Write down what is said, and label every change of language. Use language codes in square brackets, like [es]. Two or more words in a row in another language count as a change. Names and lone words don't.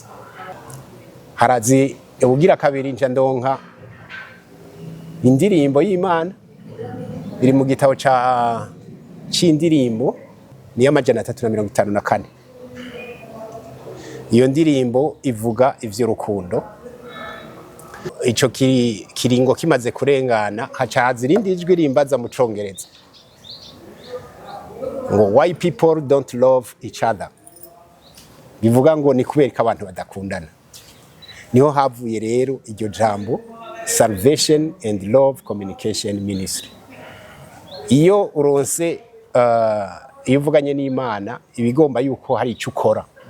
[rn] Harazi ubugira kabiri nje ndonka indirimbo y'Imana iri mu gitabo c'indirimbo ni y'amajana 354. Iyo ndirimbo ivuga ivy'urukundo. Ico kiringo kimaze kurengana hacaza irindi ijwi rimbaza mu congereza ngo [en] why people don't love each other. [rn] Bivuga ngo ni kubera ko abantu badakundana. Niho havuye rero iryo jambo Salvation and Love Communication Ministry. Iyo uronse iyo uvuganye n'Imana ibigomba yuko hari icyo ukora.